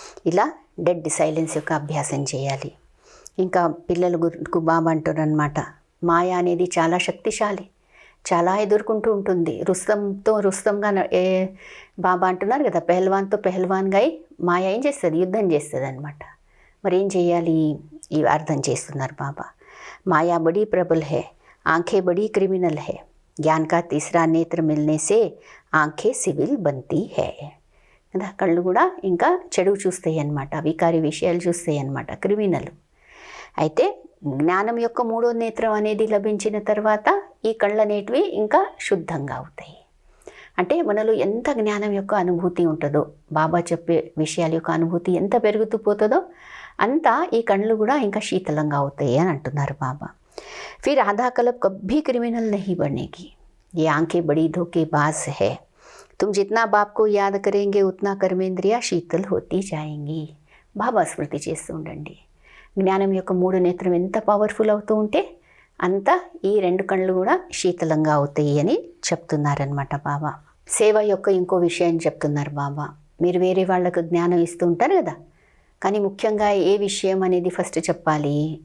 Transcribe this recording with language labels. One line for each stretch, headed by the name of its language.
Telugu: ఇలా dead silence యొక్క అభ్యాసం చేయాలి. ఇంకా పిల్లలకు బాబా అంటారనమాట, మాయ అనేది చాలా శక్తిశాలి, చాలా ఎదుర్కొంటూ ఉంటుంది. రుస్తంగా బాబా అంటున్నారు కదా, పెహల్వాన్తో పెహల్వాన్గా అయి మాయ ఏం చేస్తుంది, యుద్ధం చేస్తుంది అనమాట. మరి ఏం చేయాలి, ఇవి అర్థం చేస్తున్నారు బాబా.
Hindi: మాయా బड़ी प्रबल है, आंखें बड़ी क्रिमिनल है, ज्ञान का तीसरा नेत्र मिलने से आंखें सिविल बनती है
Telugu: కదా. కళ్ళు కూడా ఇంకా చెడు చూస్తాయి అన్నమాట, వికారి విషయాలు చూస్తాయి అన్నమాట, క్రిమినల్. అయితే జ్ఞానం యొక్క మూడో నేత్రం అనేది లభించిన తర్వాత ఈ కళ్ళు అనేటివి ఇంకా శుద్ధంగా అవుతాయి. అంటే మనలో ఎంత జ్ఞానం యొక్క అనుభూతి ఉంటుందో, బాబా చెప్పే విషయాల యొక్క అనుభూతి ఎంత పెరుగుతూ పోతుందో అంతా ఈ కళ్ళు కూడా ఇంకా శీతలంగా అవుతాయి అని అంటున్నారు బాబా.
Hindi: फिर आधा कल्प कभी क्रिमिनल नहीं बनेगी, ये आंखें बड़ी धोखेबाज है, तुम जितना बाप को याद करेंगे उतना कर्मेंद्रिया शीतल होती जाएंगी.
Telugu: బాబా స్మృతి చేస్తూ ఉండండి. జ్ఞానం యొక్క 3 నేత్రం ఎంత పవర్ఫుల్ అవుతూ ఉంటే అంత ఈ 2 కళ్ళు కూడా శీతలంగా అవుతాయి అని చెప్తున్నారనమాట బాబా. సేవ యొక్క ఇంకో విషయం చెప్తున్నారు బాబా. మీరు వేరే వాళ్ళకు జ్ఞానం ఇస్తూ ఉంటారు కదా, కానీ ముఖ్యంగా ఏ విషయం అనేది ఫస్ట్ చెప్పాలి?